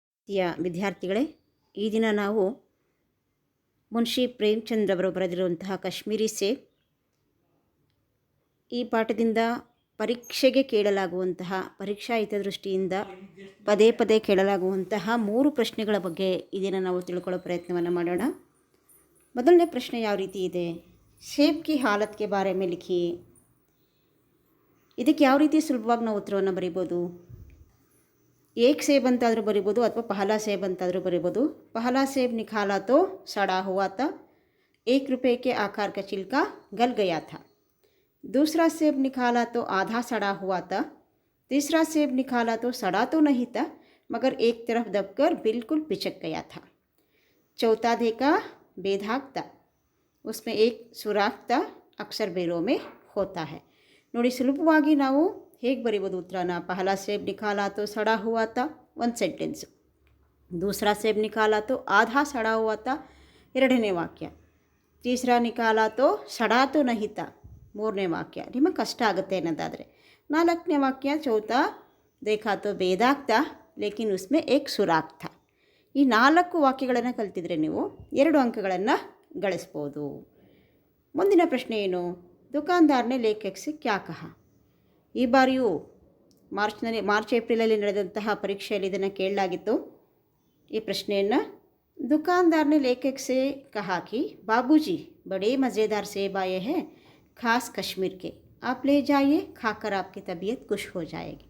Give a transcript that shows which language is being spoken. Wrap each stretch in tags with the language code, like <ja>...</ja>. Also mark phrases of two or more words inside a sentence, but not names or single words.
<kn>ವಿದ್ಯಾರ್ಥಿಗಳೇ, ಈ ದಿನ ನಾವು ಮುನ್ಷಿ ಪ್ರೇಮಚಂದ್ ಅವರು ಬರೆದಿರುವಂತಹ ಕಾಶ್ಮೀರಿ ಸೇಬ್ ಈ ಪಾಠದಿಂದ ಪರೀಕ್ಷೆಗೆ ಕೇಳಲಾಗುವಂತಹ ಪರೀಕ್ಷಾ ಹಿತದೃಷ್ಟಿಯಿಂದ ಪದೇ ಪದೇ ಕೇಳಲಾಗುವಂತಹ 3 ಪ್ರಶ್ನೆಗಳ ಬಗ್ಗೆ ಈ ದಿನ ನಾವು ತಿಳ್ಕೊಳ್ಳೋ ಪ್ರಯತ್ನವನ್ನು ಮಾಡೋಣ. ಮೊದಲನೇ ಪ್ರಶ್ನೆ ಯಾವ ರೀತಿ ಇದೆ?</kn> <hi>सेब की हालत के बारे में लिखी.</hi> <kn>ಇದಕ್ಕೆ ಯಾವ ರೀತಿ ಸುಲಭವಾಗಿ ನಾವು ಉತ್ತರವನ್ನು ಬರೀಬೋದು?</kn> <hi>एक सेब</hi> <kn>अंताದರೂ ಬರಿಬೋದು ಅಥವಾ</kn> <hi>पहला सेब</hi> <kn>अंताದರೂ ಬರಿಬೋದು.</kn> <hi>पहला सेब निकाला तो सड़ा हुआ था, 1 रुपये के आकार का छिलका गल गया था. दूसरा सेब निकाला तो आधा सड़ा हुआ था. तीसरा सेब निकाला तो सड़ा तो नहीं था मगर एक तरफ दबकर बिल्कुल पिचक गया था. चौथा देखा बेदाग था, उसमें एक सुराख था, अक्सर बेरों में होता है.</hi> <kn>ನೋಡಿ, ಸುಲಭವಾಗಿ ನಾವು ಹೇಗೆ ಬರೀಬೋದು ಉತ್ತರನ?</kn> <hi>पहला सेब निकाला तो सड़ा हुआ था, 1 सेंटेंस. दूसरा सेब निकाला तो आधा सड़ा हुआ था,</hi> <kn>2ನೇ ವಾಕ್ಯ.</kn> <hi>तीसरा निकाला तो सड़ा तो नहीं था,</hi> <kn>3ನೇ ವಾಕ್ಯ. ನಿಮಗೆ ಕಷ್ಟ ಆಗುತ್ತೆ ಅನ್ನೋದಾದರೆ 4ನೇ ವಾಕ್ಯ.</kn> <hi>चौथा देखा तो बेदाग था लेकिन उसमें एक सुराख था.</hi> <kn>ಈ 4 ವಾಕ್ಯಗಳನ್ನು ಕಲ್ತಿದ್ರೆ ನೀವು 2 ಅಂಕಗಳನ್ನು ಗಳಿಸ್ಬೋದು. ಮುಂದಿನ ಪ್ರಶ್ನೆ ಏನು?</kn> <hi>दुकानदार ने लेखक से क्या कहा.</hi> <kn>ಈ ಬಾರಿಯೂ ಮಾರ್ಚ್ ಏಪ್ರಿಲಲ್ಲಿ ನಡೆದಂತಹ ಪರೀಕ್ಷೆಯಲ್ಲಿ ಇದನ್ನು ಕೇಳಲಾಗಿತ್ತು. ಈ ಪ್ರಶ್ನೆಯನ್ನು</kn> <hi>दुकानदार ने लेखक से कहा कि बाबूजी बड़े मज़ेदार सेब आए हैं ख़ास कश्मीर के, आप ले जाइए खाकर आपकी तबीयत ख़ुश हो जाएगी.</hi>